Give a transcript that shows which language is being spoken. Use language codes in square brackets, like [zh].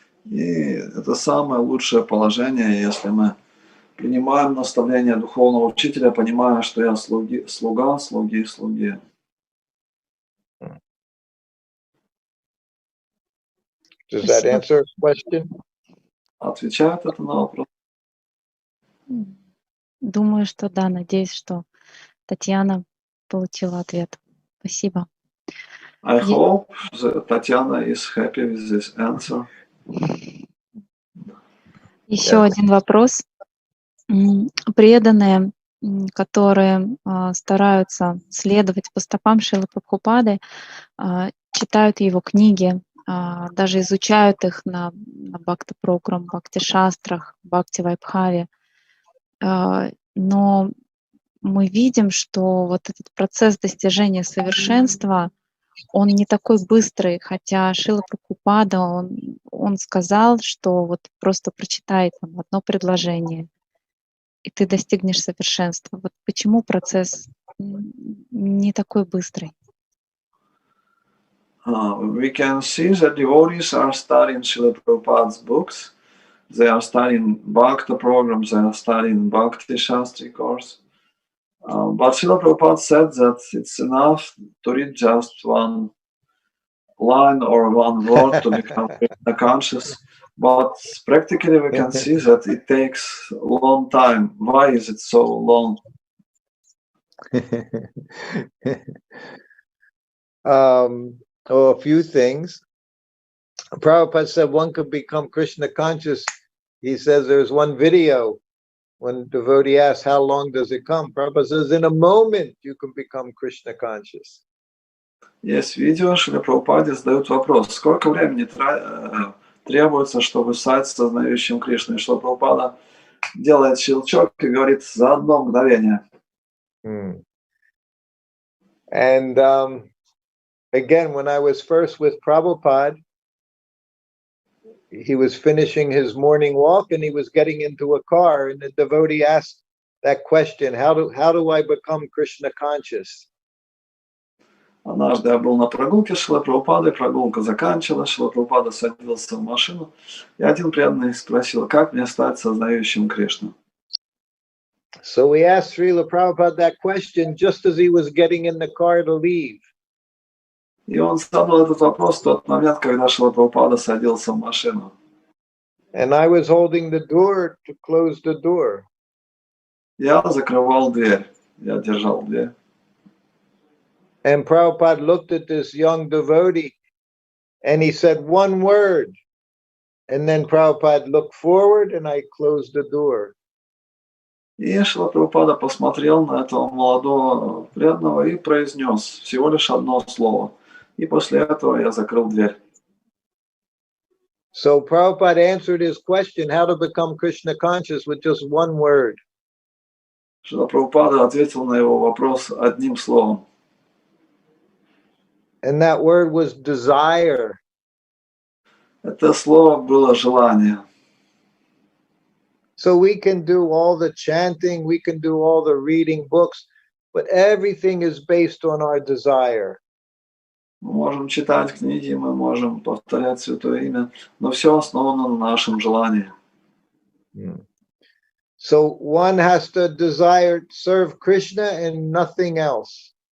[ru] И это самое лучшее положение, если мы принимаем наставления духовного учителя, понимая, что я слуга слуги. [en] Does that answer a question? [ru] Отвечает это на вопрос? Думаю, что да. Надеюсь, что Татьяна получила ответ. Спасибо. [en] I hope that Tatiana is happy with this answer. [ru] Еще один вопрос. Преданные, которые стараются следовать по стопам Шрилы Прабхупады, читают его книги, даже изучают их на бхакти-программ, бхакти-шастрах, бхакти-вайбхаве. Но мы видим, что вот этот процесс достижения совершенства, он не такой быстрый, хотя Шрила Прабхупада, он сказал, что вот просто прочитай там одно предложение, и ты достигнешь совершенства. Вот почему процесс не такой быстрый? [en] We can see that devotees are studying Srila Prabhupada's books. They are studying Bhakti programs, they are studying Bhakti Shastri course. But Srila Prabhupada said that it's enough to read just one line or one word to become Krishna conscious, but practically we can see that it takes a long time. Why is it so long? A few things. Prabhupada said one could become Krishna conscious. He says there's one video when devotee asks, how long does it come? Prabhupada says, in a moment you can become Krishna conscious. [ru] Есть видео, Шриле Прабхупаде задают вопрос, сколько времени требуется, чтобы стать сознающим Кришну. И Шрила Прабхупада делает щелчок и говорит за одно мгновение. [en] And again, when I was first with Prabhupada, he was finishing his morning walk and he was getting into a car, and the devotee asked that question, how do I become Krishna conscious? [ru] Однажды я был на прогулке с Шрилой Прабхупадой, прогулка заканчивалась, Шрила Прабхупада садился в машину, и один преданный спросил, как мне стать сознающим Кришну? [en] So we asked Srila Prabhupada that question just as he was getting in the car to leave. [ru] И он задал этот вопрос в тот момент, когда Шрила Прабхупада садился в машину. [en] And I was holding the door to close the door. [ru] Я закрывал дверь, я держал дверь. [en] And Prabhupada looked at this young devotee and he said one word. And then Prabhupada looked forward and I closed the door. [ru] И Шрила Прабхупада посмотрел на этого молодого преданного и произнес всего лишь одно слово. И после этого я закрыл дверь. [en] So Prabhupada answered his question, how to become Krishna conscious, with just one word. [ru] Шрила Прабхупада ответил на его вопрос одним словом. [en] And that word was desire. [ru] Это слово было желание. [en] So we can do all the chanting, we can do all the reading books, but everything is based on our desire. [ru] Мы можем читать книги, мы можем повторять Святое Имя, но все основано на нашем желании. [en] So one has to desire to serve Krishna and nothing else.